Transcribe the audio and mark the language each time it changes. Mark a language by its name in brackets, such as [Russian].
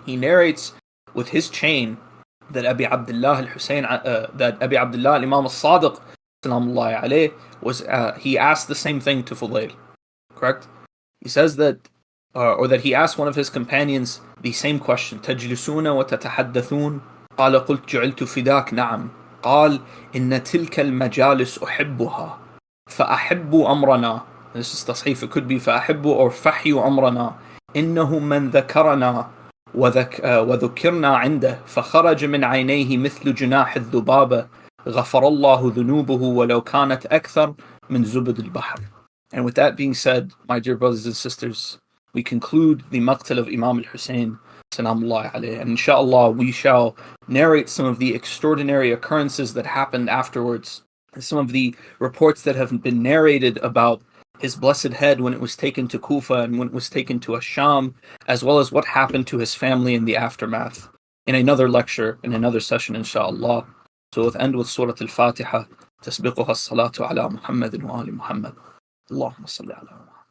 [English] He narrates with his chain that Abi Abdullah al-Husayn, that Abi Abdullah al-Imam al-Sadiq, salamullahi alayh, he asked the same thing to Fudayl. correct? He says that, or that he asked one of his companions the same question. [Arabic] تجلسون وتتحدثون قال قلت جعلت فداك نعم قال إن تلك المجالس أحبها فأحب أمرنا. [English] This is تصحيف. It could be [Arabic] فأحب or فحي أمرنا إنه من ذكرنا وذكرنا عنده فخرج من عينيه مثل جناح الذبابة غفر الله ذنوبه ولو كانت أكثر من زبد البحر. [English] And with that being said, my dear brothers and sisters, we conclude the Maqtal of Imam al-Husayn, Salamullahi alayhi, and inshallah we shall narrate some of the extraordinary occurrences that happened afterwards, some of the reports that have been narrated about his blessed head when it was taken to Kufa and when it was taken to Asham, as well as what happened to his family in the aftermath, in another lecture, in another session, inshallah. So we'll end with Surah Al-Fatiha, [Arabic] تسبقها الصلاة على محمد [English] وآل محمد. اللهم صل على محمد.